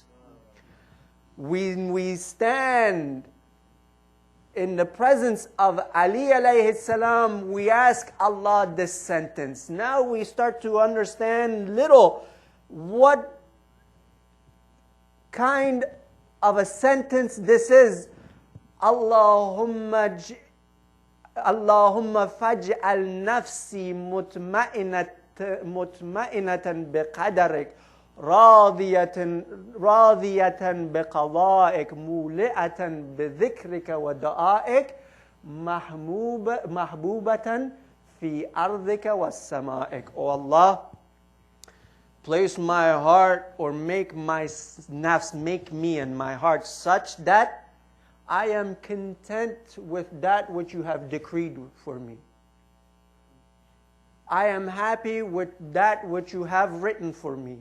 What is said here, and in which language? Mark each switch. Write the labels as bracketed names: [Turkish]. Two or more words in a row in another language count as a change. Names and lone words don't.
[English] When we stand in the presence of Ali [Arabic] عليه السلام, [English] we ask Allah this sentence. Now we start to understand little what kind of a sentence this is. [Arabic] اللهم فاجعل نفسي مطمئنة بقدرك راضية بقضائك مولعة بذكرك ودعائك محبوبة في أرضك وسمائك. [English] O Allah, place my heart, or make my nafs, make me and my heart such that I am content with that which you have decreed for me. I am happy with that which you have written for me.